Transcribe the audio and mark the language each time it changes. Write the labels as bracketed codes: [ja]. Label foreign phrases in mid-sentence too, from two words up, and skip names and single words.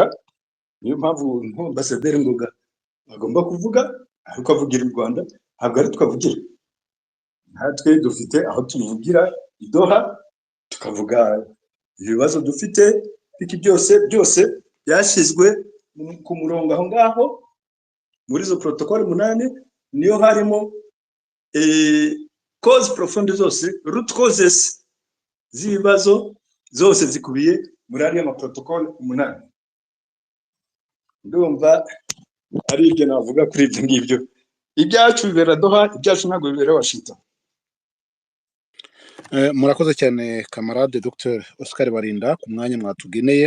[rw] Niyo mpamvu Ambasaderi Ngoga agomba kuvuga, ariko avugira u Rwanda, ntabwo ari twavugira. Natwe dufite aho tuvugira i Doha, tukavuga ibibazo dufite, iki byose byashyizwe ku murongo aho ngaho muri izo protocole 8, niyo harimo [fr] cause profonde [rw] zose, [en] root causes [rw] z'ibibazo zose zikubiye muri ariya maprotocole 8. Ndumva ari ibyo navuga kuri ibyo ngibyo. Ibyacu bibera Doha, ibyacu ntabwo bibera Washington. Murakoze cyane kamarade Dr Oscar Barinda ku mwanya mwatugeneye.